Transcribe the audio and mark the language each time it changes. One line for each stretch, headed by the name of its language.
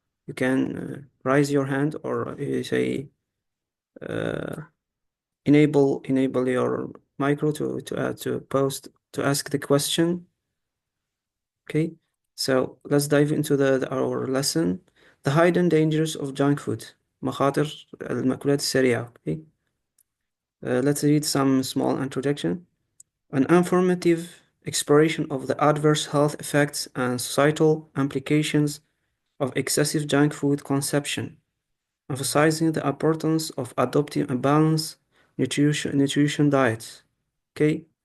English: you can raise your hand or say enable your micro to ask the question. Okay, so let's dive into our lesson. The hidden dangers of junk food.
Arabic: مخاطر المأكولات السريعة.
English: Okay, let's read some small introduction. An informative exploration of the adverse health effects and societal implications of excessive junk food consumption, emphasizing the importance of adopting a balanced nutrition diet. Okay.